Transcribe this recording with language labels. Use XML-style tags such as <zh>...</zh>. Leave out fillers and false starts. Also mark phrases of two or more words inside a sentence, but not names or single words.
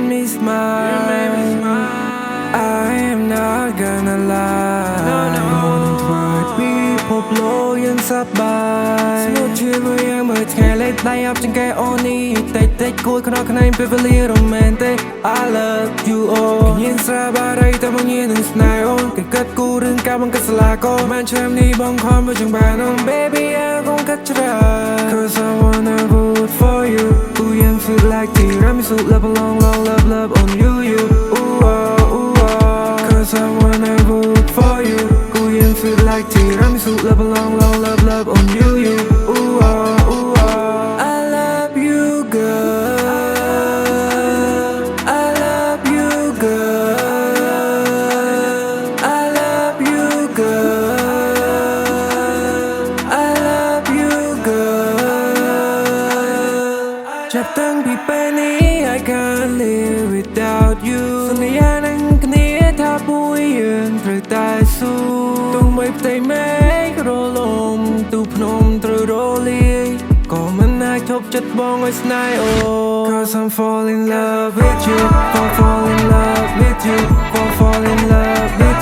<en>me smile I am not gonna lie</en> <km>ពីភពលោកយើងសប្បាយស្ងួតឈឺមួយយ៉ាង មើលថ្ងៃលេខដៃអបចង្កេះអូននេះតិចគួយខ្នោះខ្នែងពេលវេលា</km> <en>romantic I love you all</en> <km>ញៀនស្រាបារីតែមកញៀននឹងស្នេហ៍អូនគេកាត់គូរឿងការបង្កើតសាលាកូនមិនឆ្នាំនេះបងខំវាចង់បានអូន baby អើកូនកាត់ច្រា</km> <en>Cause I wanna vote for you Feel like tiramisu, love along, love on you, ooh oh, Cause I wanna vote for you. Feel like tiramisu, love along, love on you, ooh oh, I love you, girl. I love you, girl. I love you, girl. I love you, girl.</en> <km>ចាប់តាំងពីពេលនេះ</km> <en>I can't live without you</en> <km>សន្យានឹងគ្នាថាពួកយើងត្រូវតែស៊ូទោះបីផ្ទៃមេឃរលំទូភ្នំត្រូវរលាយក៏មិនអាចឈប់ចិត្តបងឲ្យស្នេហ៍អូ</km> <en>Cause I'm fall in love with you fall in love with you fall in love</en>